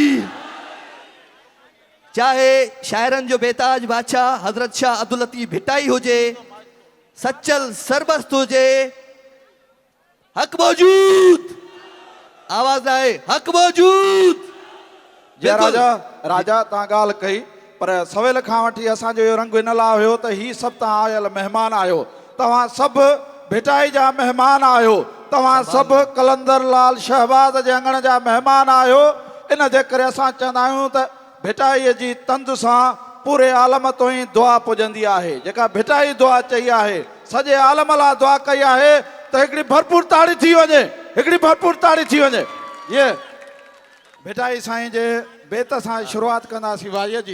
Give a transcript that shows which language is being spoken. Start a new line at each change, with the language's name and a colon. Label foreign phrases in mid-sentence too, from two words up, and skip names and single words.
Sindhi: चाहे शाइरनि जो बेताज बादशाह हज़रत शाह अब्दुल लतीफ़ भिटाई हुजे सचल सरबस्त हुजे हक़ मौजूद आवाज़ आहे हक़ मौजूद जय राजा राजा तव्हां ॻाल्हि कई पर सवेल खां वठी असांजो इहो रंग इन लाइ हुयो त ही सभु तव्हां आयल महिमान आहियो तव्हां सभु भिटाई जा महिमान आहियो तव्हां सभु कलंदर लाल शहबाज जे अंगण जा महिमान आहियो इन जे करे असां चवंदा आहियूं त भिटाईअ जी तंद सां पूरे आलम तो ई दुआ पुॼंदी आहे जेका भिटाई दुआ चई आहे सॼे आलम लाइ दुआ कई आहे त हिकिड़ी भरपूर ताड़ी थी वञे हिकिड़ी भरपूर ताड़ी थी वञे ये भिटाई साईं जे बेत सां शुरूआत कंदासीं वारीअ जी